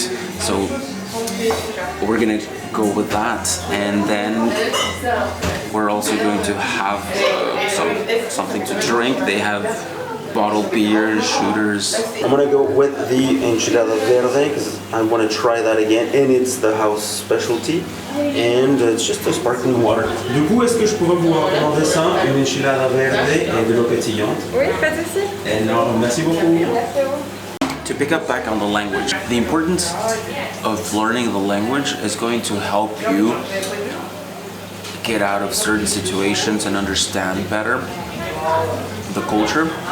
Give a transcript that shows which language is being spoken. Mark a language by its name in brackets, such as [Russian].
[English] So we're gonna go with that, and then we're also going to have something to drink. They have bottled beers, shooters. I'm gonna go with the enchilada verde because I want to try that again, and it's the house specialty, and it's just a sparkling water. [French] Du coup, est-ce que je pourrais vous demander ça, une enchilada verde et de l'eau pétillante? Oui, pas de souci. Non, merci beaucoup. [English] To pick up back on the language, the importance of learning the language is going to help you get out of certain situations and understand better the culture.